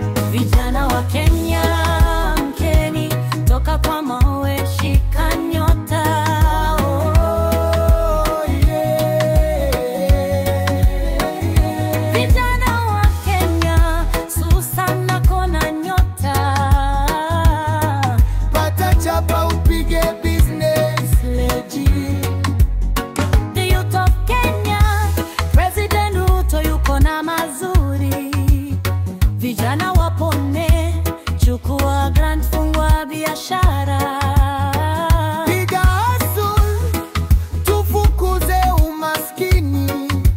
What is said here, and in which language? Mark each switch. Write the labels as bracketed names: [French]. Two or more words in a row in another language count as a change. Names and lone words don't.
[Swahili] Vijana wa Kenya, amkeni, toka kwa mawe, shika nyota. [English] Oh, yeah. [Swahili] Vijana wa Kenya, Susan ako na nyota. Pata chapa, upige business. Legend. [English] The youth of Kenya, President Ruto [Swahili] yuko na mazuri. Vijana wapone, chukua grant, fungua biashara. Piga hustle, tufukuze umaskini.